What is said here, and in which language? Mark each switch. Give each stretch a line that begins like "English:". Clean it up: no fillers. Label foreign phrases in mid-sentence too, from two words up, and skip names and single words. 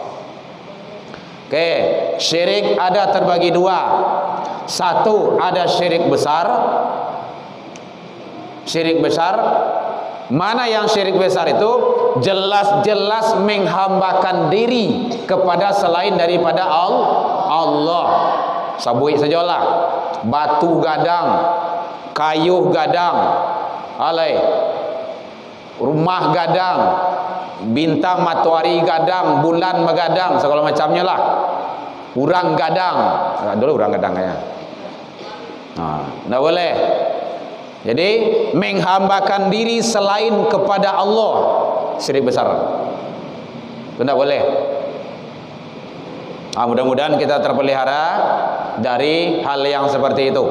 Indonesian: Oke, syirik ada terbagi 2. Satu, ada syirik besar. Syirik besar, mana yang syirik besar itu jelas-jelas menghambakan diri kepada selain daripada Allah.
Minangkabau: Sabui sajalah, batu gadang, kayu gadang, rumah gadang, bintang matahari gadang, bulan megadang, segala macamnya lah. Urang gadang, dulu urang gadang kayaknya.
Indonesian: Tidak boleh. Jadi menghambakan diri selain kepada Allah, syirik besar. Tidak boleh. Mudah-mudahan kita terpelihara dari hal yang seperti itu.